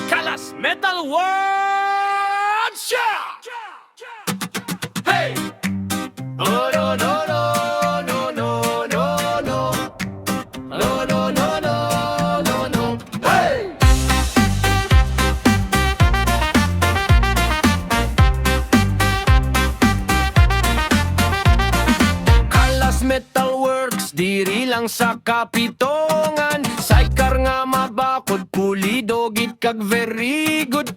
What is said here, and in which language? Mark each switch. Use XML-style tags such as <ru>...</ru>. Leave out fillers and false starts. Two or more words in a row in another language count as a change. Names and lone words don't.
<en>Kalas Metal World Shout! Hey! Oh no no no no no no no no no no no no no Hey!</en> <hil>Kalas Metal Works diri lang sa Kapitongan. Saykar nga mabakod pulido gid kag</hil> <en>very good.</en>